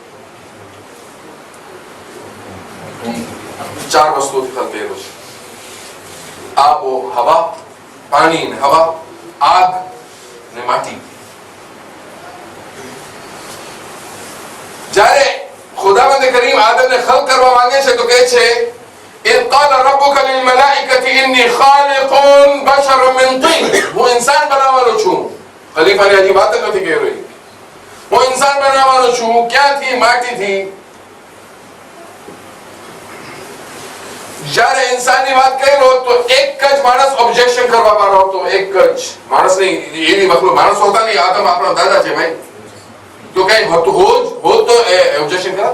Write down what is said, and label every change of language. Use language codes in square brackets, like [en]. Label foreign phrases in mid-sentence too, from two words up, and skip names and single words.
[gu] 4 વસ્તુઓથી ખલ્ક કર્યો છે. આબો હવા, પાણી ને હવા, આગ ને માટી. જ્યારે ખુદાવંદ કરીમ આદમને ખલ્ક કરવા માંગે છે તો કહે છે, [ar] إذ قال ربك للملائكة إني خالق بشرا من طين. [gu] હું ઇન્સાન બનાવવાનો છું. ખલીફાની હજી વાત નથી કહી રહી. હું ઇન્સાન બનાવવાનો છું. ક્યાંથી? માટીથી. જ્યારે ઇન્સાનની વાત કર્યો તો એક જ માણસ ઓબ્જેક્શન કરવા વાળો હતો. એક જ માણસ નહીં, એવી મતલબ માણસ હોતા નહીં. આદમ આપણા દાદા છે ભાઈ, તો કઈ હોતું હોત તો ઓબ્જેક્શન કરાત.